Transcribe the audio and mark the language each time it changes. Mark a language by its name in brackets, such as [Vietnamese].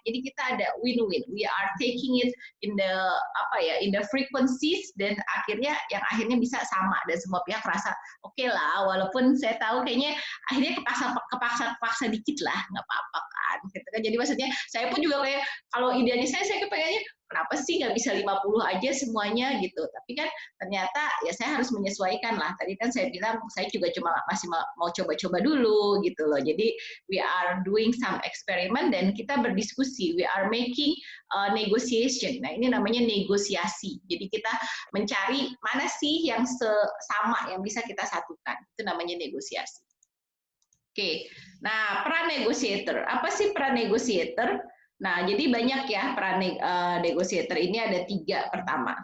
[Indonesian] Jadi kita ada win-win. [English] We are taking it in the frequencies, [Indonesian] dan akhirnya yang akhirnya bisa sama dan semua pihak rasa oke lah, walaupun saya tahu kayaknya akhirnya kepaksa dikit lah, nggak apa-apa kan. Gitu kan. Jadi maksudnya saya pun juga kayak kalau idealnya saya kepengennya kenapa sih nggak bisa 50 aja semuanya gitu. Tapi kan ternyata ya saya harus menyesuaikan lah. Tadi kan saya bilang saya juga cuma masih mau coba-coba dulu gitu loh. Jadi [English] we are doing some experiment [Indonesian] dan kita berdiskusi. [English] We are making negotiation. [Indonesian] Nah, ini namanya negosiasi. Jadi kita mencari mana sih yang sama yang bisa kita satukan. Itu namanya negosiasi. Oke. Nah, peran negotiator. Apa sih peran negotiator? Nah, jadi banyak ya peran negotiator ini ada 3 pertama.